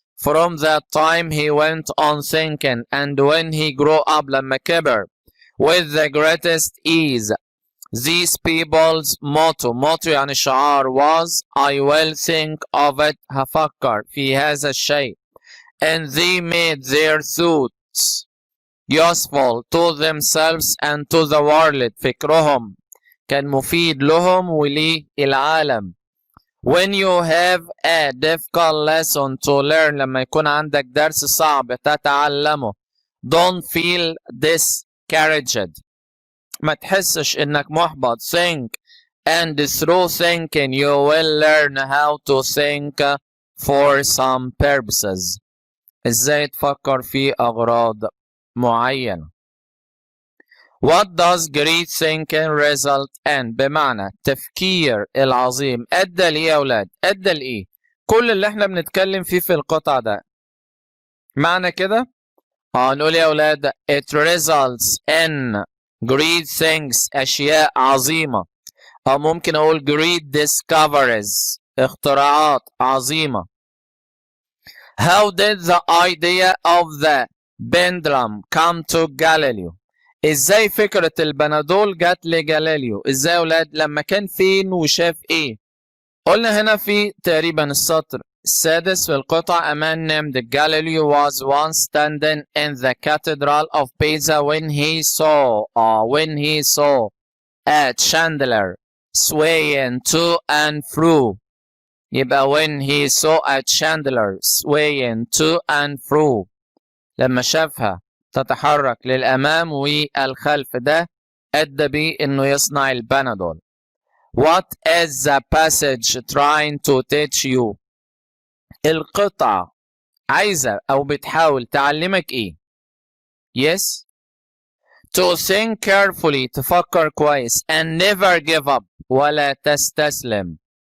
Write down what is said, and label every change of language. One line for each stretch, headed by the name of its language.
English: From that time he went on thinking and when he grew up
Arabic: لما كبر
English: with the greatest ease. These people's motto
Arabic: يعني شعار
English: was I will think of it
Arabic: هفكر في هذا الشيء.
English: And they made their thoughts useful to themselves and to the world.
Arabic: فكرهم كان مفيد لهم وللعالم.
English: When you have a difficult lesson to learn
Arabic: لما يكون عندك درس صعب تتعلمه
English: don't feel discouraged
Arabic: ما تحسش انك محبط.
English: Think and through thinking you will learn how to think for some purposes.
Arabic: ازاي تفكر في اغراض معينة.
English: What does great thinking result in؟
Arabic: بمعنى التفكير العظيم ادى لإيه يا اولاد؟ ادى لإيه؟ كل اللي احنا بنتكلم فيه في القطع ده معنى كده نقول يا اولاد
English: it results in great things
Arabic: أشياء عظيمة. أو ممكن أقول
English: great discoveries
Arabic: اختراعات عظيمة.
English: How did the idea of the pendulum come to Galileo؟
Arabic: إزاي فكرة البنادول جت لجاليليو؟ إزاي يا أولاد؟ لما كان فين وشاف إيه؟ قلنا هنا في تقريبا السطر السادس في القطع
English: a man named Galileo was once standing in the cathedral of Pisa when he saw a chandelier swaying to and fro.
Arabic: يبقى
English: when he saw a chandelier swaying to and fro.
Arabic: لما شافها تتحرك للأمام والخلف، ده أدى بيه إنه يصنع البنادول.
English: What is the passage trying to teach you؟
Arabic: القطعة عايزة أو بتحاول تعلمك إيه؟
English: Yes. To think carefully،
Arabic: تفكر كويس،
English: and never give up،
Arabic: ولا تستسلم.